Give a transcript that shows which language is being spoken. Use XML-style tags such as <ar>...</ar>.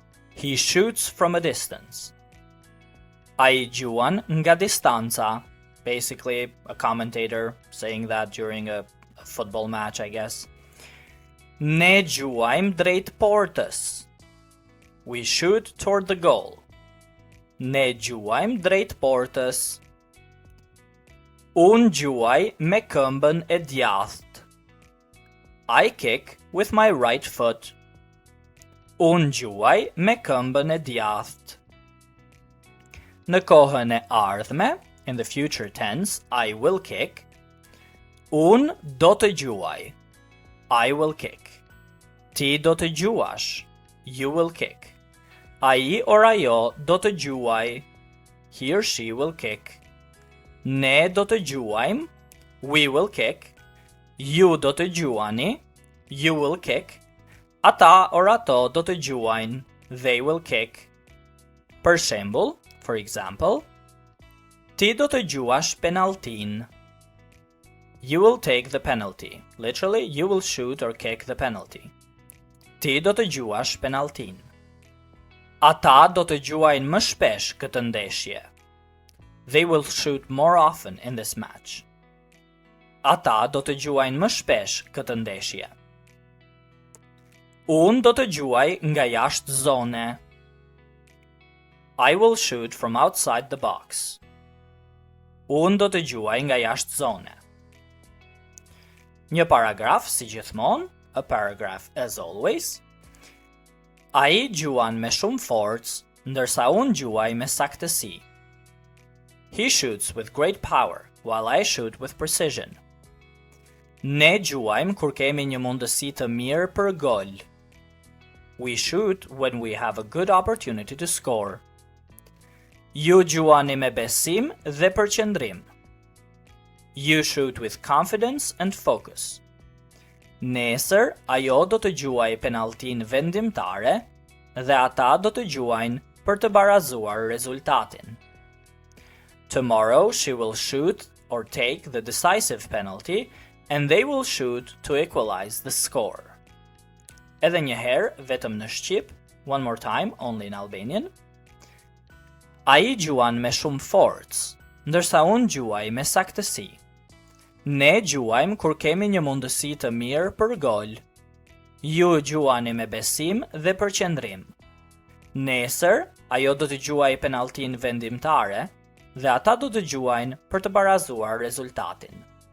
<en>He shoots from a distance.</en> <sq>Ai gjuan nga distanca.</sq> <en>Basically, a commentator saying that during a football match, I guess.</en> <sq>Ne gjuajmë drejt portës.</sq> <en>We shoot toward the goal.</en> <sq>Ne gjuajmë drejt portës. Unë gjuaj me këmbën e djathtë.</sq> <en>I kick with my right foot.</en> <sq>Unë gjuaj me këmbën e djathtë. Në kohën e ardhme,</sq> <en>in the future tense, I will kick.</en> <sq>Unë do të gjuaj.</sq> <en>I will kick.</en> <sq>Ti do të gjuash.</sq> <en>You will kick.</en> <sq>Ai or ajo do të gjuaj.</sq> <en>He or she will kick.</en> <sq>Ne do të gjuajmë.</sq> <en>We will kick.</en> <sq>Ju do të gjuani.</sq> <en>You will kick.</en> <sq>Ata or ato do të gjuajnë.</sq> <en>They will kick.</en> <sq>Për shembull,</sq> <en>for example,</en> <sq>ti do të gjuash penaltin.</sq> <en>You will take the penalty. Literally, you will shoot or kick the penalty.</en> <sq>Ti do të gjuash penaltin. Ata do të gjuajnë më shpesh këtë ndeshje.</sq> <en>They will shoot more often in this match.</en> <sq>Ata do të gjuajnë më shpesh këtë ndeshje. Unë do të gjuaj nga jashtë zone.</sq> <en>I will shoot from outside the box.</en> <sq>Unë do të gjuaj nga jashtë zone. Një paragraf si gjithmonë,</sq> <en>a paragraph as always.</en> <sq>Ai gjuan me shumë forcë, ndërsa unë gjuaj me saktësi.</sq> <en>He shoots with great power, while I shoot with precision.</en> <sq>Ne gjuajmë kur kemi një mundësi të mirë për gol.</sq> <en>We shoot when we have a good opportunity to score.</en> <sq>Ju gjuani me besim dhe përqendrim.</sq> <en>You shoot with confidence and focus.</en> <sq>Nesër, ajo do të gjuaj penaltin vendimtare dhe ata do të gjuajnë për të barazuar rezultatin.</sq> <en>Tomorrow she will shoot or take the decisive penalty and they will shoot to equalize the score.</en> <sq>Edhe një herë, vetëm në Shqip,</sq> <en>one more time, only in Albanian.</en> <sq>Ai gjuan me shumë forcë, ndërsa unë gjuaj me saktësi. Ne gjuajmë kur kemi një mundësi të mirë për gol. Ju gjuani me besim dhe përqendrim. Nesër, ajo do të gjuaj penaltin vendimtare dhe ata do të gjuajnë për të barazuar rezultatin.</sq>